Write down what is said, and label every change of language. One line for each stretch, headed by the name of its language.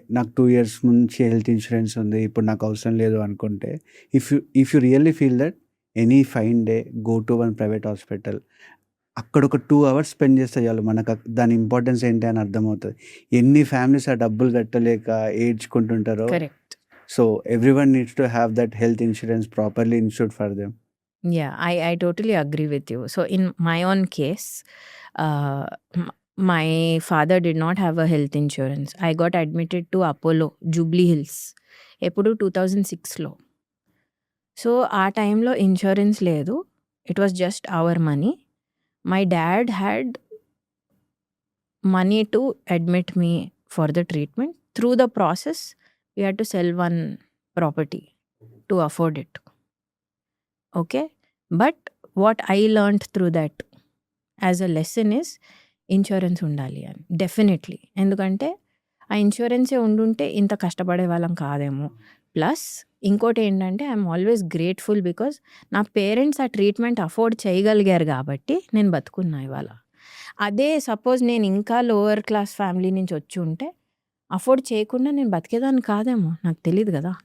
Telugu: నాకు 2 ఇయర్స్ నుంచి health insurance ఉంది. ఇప్పుడు నాకు అవసరం లేదు అనుకుంటే
English: If you really feel that any fine day go to one private hospital.
Telugu: అక్కడ ఒక 2 అవర్స్ స్పెండ్ చేస్తే చాలు. మనకు దాని ఇంపార్టెన్స్ ఏంటి అని అర్థమవుతది. ఎన్ని ఫ్యామిలీస్ ఆ డబ్బులు కట్టలేక ఏడ్చుకుంటుంటారో.
English: Correct. So, everyone needs to have that health insurance properly insured for them. Yeah, I totally agree with you. So in my own case, my father did not have a health insurance. I got admitted to Apollo, Jubilee Hills,
Telugu: ఎప్పుడు 2006లో. So ఆ టైంలో insurance లేదు.
English: It was just our money. My dad had money to admit me for the treatment. Through the process, we had to sell one property to afford it. Okay, but what I learned through that as a lesson is
Telugu: insurance ఉండాలి అని definitely. ఎందుకంటే ఆ ఇన్సూరెన్సే ఉండుంటే ఇంత కష్టపడే వాళ్ళం కాదేమో. Plus ఇంకోటి ఏంటంటే
English: I'm always grateful because
Telugu: నా పేరెంట్స్ ఆ ట్రీట్మెంట్ అఫోర్డ్ చేయగలిగారు కాబట్టి నేను బతుకున్నా ఇవాళ. అదే సపోజ్ నేను ఇంకా లోవర్ క్లాస్ ఫ్యామిలీ నుంచి వచ్చి ఉంటే అఫోర్డ్ చేయకుండా నేను బతికేదాన్ని కాదేమో, నాకు తెలియదు కదా.